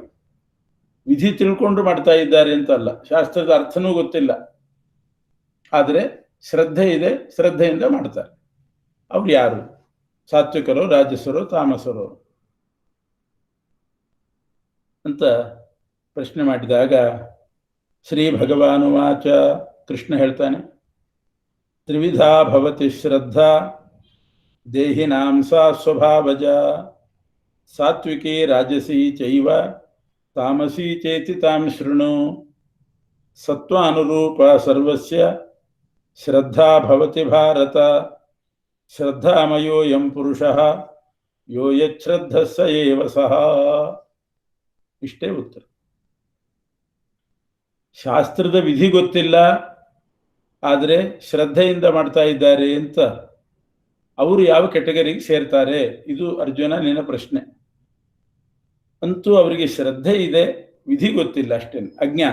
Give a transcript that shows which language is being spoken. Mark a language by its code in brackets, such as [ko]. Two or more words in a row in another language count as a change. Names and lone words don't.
[kn] ವಿಧಿ ತಿಳ್ಕೊಂಡು ಮಾಡ್ತಾ ಇದ್ದಾರೆ ಅಂತ ಅಲ್ಲ, ಶಾಸ್ತ್ರದ ಅರ್ಥನೂ ಗೊತ್ತಿಲ್ಲ, ಆದರೆ ಶ್ರದ್ಧೆ ಇದೆ, ಶ್ರದ್ಧೆಯಿಂದ ಮಾಡ್ತಾರೆ. ಅವ್ರು ಯಾರು? ಸಾತ್ವಿಕರು, ರಾಜಸರು, ತಾಮಸರು ಅಂತ ಪ್ರಶ್ನೆ ಮಾಡಿದಾಗ ಶ್ರೀ ಭಗವಾನುವಾಚ, ಕೃಷ್ಣ ಹೇಳ್ತಾನೆ, [sa] ತ್ರಿವಿಧಾ ಭವತಿ ಶ್ರದ್ಧಾ ದೇಹಿನಾಂ ಸಾ ಸ್ವಭಾವಜ ಸಾತ್ವಿಕಿ ರಾಜಸಿ ಚೈವ ತಾಮಸಿ ಚೇತಿ ತಾಂ ಶೃಣು. ಸತ್ವಾನುರೂಪ ಸರ್ವಸ್ಯ ಶ್ರದ್ಧಾ ಭವತಿ ಭಾರತ. ಶ್ರದ್ಧಾಮಯೋಯಂ ಪುರುಷಃ ಯೋ ಯಚ್ಛ್ರದ್ಧಃ ಸ ಏವ ಸಃ. [kn] ಇಷ್ಟೇ ಉತ್ತರ. ಶಾಸ್ತ್ರದ ವಿಧಿ ಗೊತ್ತಿಲ್ಲ, ಆದರೆ ಶ್ರದ್ಧೆಯಿಂದ ಮಾಡ್ತಾ ಇದ್ದಾರೆ ಅಂತ ಅವರು ಯಾವ ಕೆಟಗರಿಗೆ ಸೇರ್ತಾರೆ? ಇದು ಅರ್ಜುನ ನಿನ್ನ ಪ್ರಶ್ನೆ. ಅಂತೂ ಅವರಿಗೆ ಶ್ರದ್ಧೆ ಇದೆ, ವಿಧಿ ಗೊತ್ತಿಲ್ಲ, ಅಷ್ಟೇ, ಅಜ್ಞಾನ.